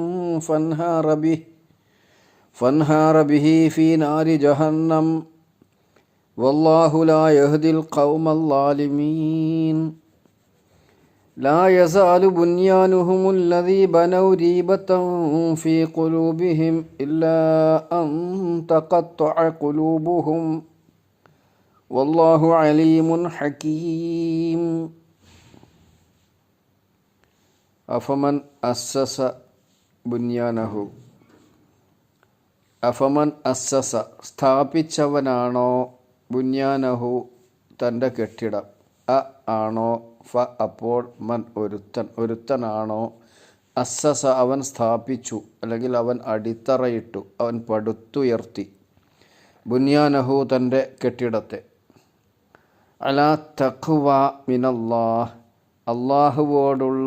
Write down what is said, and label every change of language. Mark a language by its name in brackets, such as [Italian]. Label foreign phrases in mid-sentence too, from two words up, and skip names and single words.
[Arabic] فانهار به في نار جهنم والله لا يهدي القوم الظالمين لا يزال بنيانهم الذي بنوا ريبة في قلوبهم إلا أن تقطع قلوبهم والله عليم حكيم أفمن أسس بنيانه أفمن أسس [Malayalam] സ്ഥാപിച്ചവനാണോ ബുന്യാനഹു തൻ്റെ കെട്ടിടം ആണോ ഫ അപ്പോൾ മൻ ഒരുത്തനാണോ അസ്സസ അവൻ സ്ഥാപിച്ചു അല്ലെങ്കിൽ അവൻ അടിത്തറയിട്ടു അവൻ പടുത്തുയർത്തി ബുന്യാനഹു തൻ്റെ കെട്ടിടത്തെ [Arabic] على تقوى من الله [Malayalam] അള്ളാഹുവോടുള്ള